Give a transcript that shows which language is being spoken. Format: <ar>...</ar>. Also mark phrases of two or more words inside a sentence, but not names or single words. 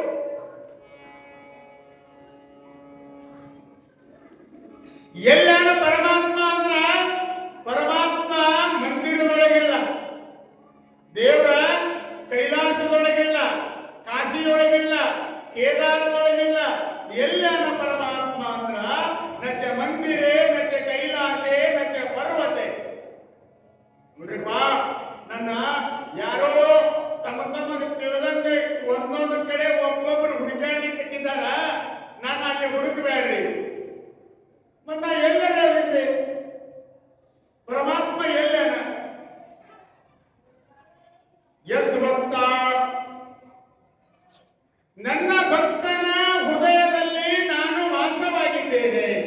<kn>ಎಲ್ಲಾನ ಪರಮಾತ್ಮ ಅಂದ್ರ ಪರಮಾತ್ಮ ಮಂದಿರದೊಳಗಿಲ್ಲ, ದೇವರ ಕೈಲಾಸದೊಳಗಿಲ್ಲ, ಕಾಶಿಯೊಳಗಿಲ್ಲ, ಕೇದಾರದೊಳಗಿಲ್ಲ. ಎಲ್ಲಾನ ಪರಮಾತ್ಮ ಅಂದ್ರ</kn> <sa>ನಚ ಮಂದಿರೇ ನಚ ಕೈಲಾಸೆ ನಚ ಪರ್ವತೆ.</sa> <kn>ನೋಡ್ರಿಪ್ಪ, ನನ್ನ ಯಾರೋ ತಮ್ಮ ತಮಗೆ ತಿಳಿದಂಗೆ ಒಂದೊಂದು ಕಡೆ ಒಬ್ಬೊಬ್ಬರು ಹುಡುಕಾಡ್ಲಿಕ್ಕೆ ನಾನು ಅಲ್ಲಿ ಹುಡುಕಬೇಡ್ರಿ. ಮತ್ತ ಎಲ್ಲರೇ ಪರಮಾತ್ಮ ಎಲ್ಲನ ಯದ್ ಭಕ್ತ, ನನ್ನ ಭಕ್ತನ ಹೃದಯದಲ್ಲಿ ನಾನು ವಾಸವಾಗಿದ್ದೇನೆ.</kn>